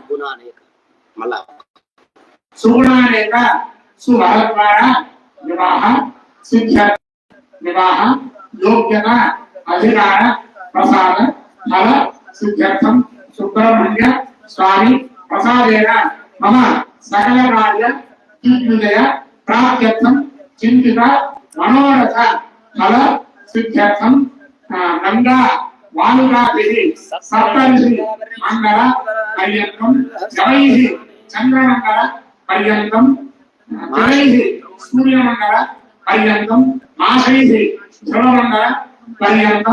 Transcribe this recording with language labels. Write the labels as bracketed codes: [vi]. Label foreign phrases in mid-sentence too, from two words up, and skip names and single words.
[sa] सुगुणानेक सुवरद्वारा विवाह सिद्ध विवाह योग्यता अधिकार प्रसाद फल सिद्ध्यर्थं सुब्रह्मण्य स्वामी प्रसादेन मम सकल कार्य दिग्विजय ప్రాప్త్యర్థం చింతిత మనోరథ ఫల సిద్ధ్యర్థం గంగా వాలురాభిః సప్తర్షి మంగళ పర్యంతం జవైః చంద్రమంగళ పర్యంతం జవైః సూర్యమంగళ పర్యంతం మాసైః ధ్రువమంగళ పర్యంతం